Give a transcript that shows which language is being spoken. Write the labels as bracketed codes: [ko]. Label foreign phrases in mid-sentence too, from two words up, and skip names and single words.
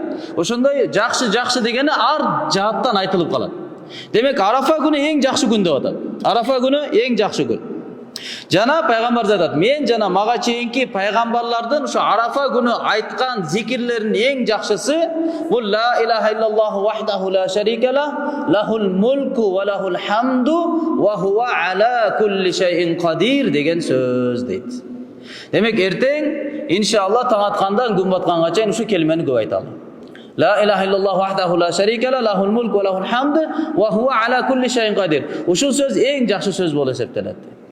[ky] Ошондой жакшы дегени ар жааттан айтылып калат. Демек Арафа күнү эң жакшы күн деп атат. Арафа күнү эң жакшы күн. Жана пайгамбар айтат, мен жана мага чейинки пайгамбарлардын ошо Арафа күнү айткан зикирлеринин эң жакшысы бул [ar] لا إله إلا الله وحده لا شريك له، له الملك وله الحمد وهو على كل شيء قدير [ky] деген сөз дейт. Демек эртең иншалла таң аткандан күн батканга чейин ушу келмени көп айталы. [ar] لا إله إلا الله وحده لا شريك له له الملك وله الحمد وهو على كل شيء قدير. [ky] Ушул сөз эң жакшы сөз болуп эсептелет.